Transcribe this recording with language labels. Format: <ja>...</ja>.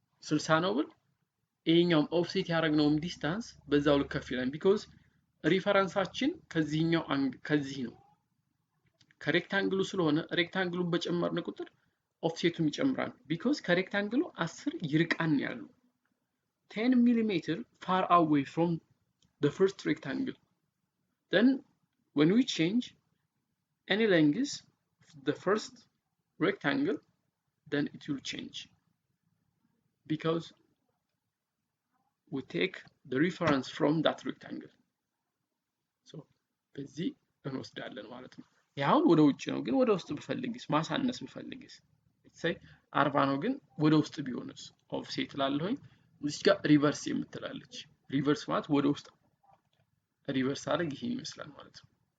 <am>60 ነው ብል ይሄኛው ኦፍሴት ያደረግነውም ዲስታንስ በዛው ልክ ከፍ ይላል። ቢኮዝ ሪፈረንሳችን ከዚህ ነው ከሬክታንግሉ ስለሆነ ሬክታንግሉን በጨመርን ቁጥር ኦፍሴቱም ይጨምራል። ቢኮዝ ከሬክታንግሉ 10 ይርቃን ያለው</am> <en>10 millimeter far away from the first rectangle. Then when we change any length of the first rectangle, then it will change because we take the reference from that rectangle.</en> <am>So በዚህ እንወስዳለን ማለት ነው። ያውን ወደ ውጭ ነው። ግን ወደ ውስጥ ብፈልግስ ማሳነስ ብፈልግስ</am> <en>say 40</en> <am>ነው። ግን ወደ ውስጥ ቢሆንስ ኦፍሴት ላለሁኝ እዚህ ጋር ሪቨርስ የምትላለች። ሪቨርስ ማለት ወደ ውስጥ ሪቨርስ አድርግ ይሄን ይመስላል ማለት ነው።</am>